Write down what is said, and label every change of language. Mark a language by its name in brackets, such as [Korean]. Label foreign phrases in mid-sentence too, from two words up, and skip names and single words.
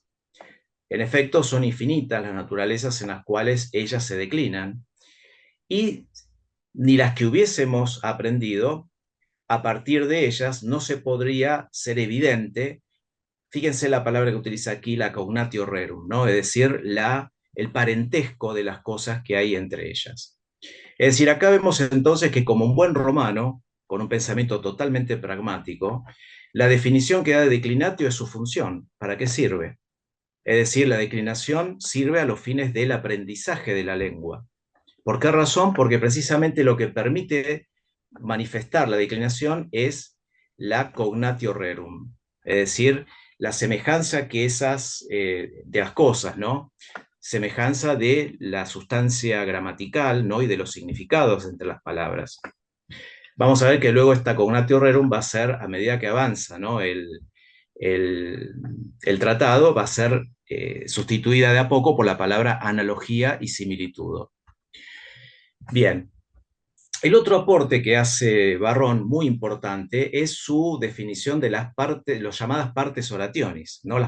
[Spanish] En efecto, son infinitas las naturalezas en las cuales ellas se declinan, y ni las que hubiésemos aprendido, a partir de ellas no se podría ser evidente. Fíjense la palabra que utiliza aquí, la [Latin] cognatio rerum, [Spanish] ¿no? Es decir, el parentesco de las cosas que hay entre ellas. Es decir, acá vemos entonces que como un buen romano, con un pensamiento totalmente pragmático, la definición que da de declinatio es su función. ¿Para qué sirve? Es decir, la declinación sirve a los fines del aprendizaje de la lengua. ¿Por qué razón? Porque precisamente lo que permite manifestar la declinación es la [Latin] cognatio rerum, [Spanish] es decir, la semejanza que de las cosas, ¿no? Semejanza de la sustancia gramatical, ¿no? Y de los significados entre las palabras. Vamos a ver que luego esta [Latin] cognatio rerum [Spanish] va a ser, a medida que avanza, ¿no? el tratado, va a ser sustituida de a poco por la palabra analogía y similitud. Bien. El otro aporte que hace Barrón, muy importante, es su definición de las llamadas [Latin] partes orationis, [Spanish] ¿no?